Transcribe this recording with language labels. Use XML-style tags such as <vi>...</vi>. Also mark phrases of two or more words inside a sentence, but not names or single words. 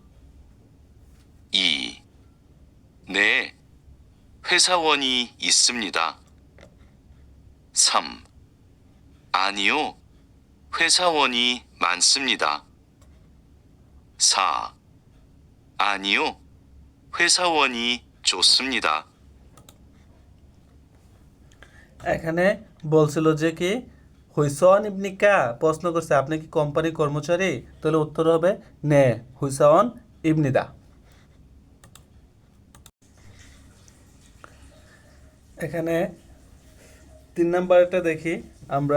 <ko>2. 네, 회사원이 있습니다. 3. 아니요, 회사원이 많습니다. 4. 아니요, 회사원이 좋습니다.</ko> <bn>এখানে বলছিল যে কি</bn> <ko>회사원 입니까,</ko> <bn>প্রশ্ন করছে আপনি কি কোম্পানির কর্মচারী, তাহলে উত্তর হবে</bn> <ko>네 회사원 입니다.</ko> <bn>এখানে 3 নম্বরটা দেখি আমরা।</bn>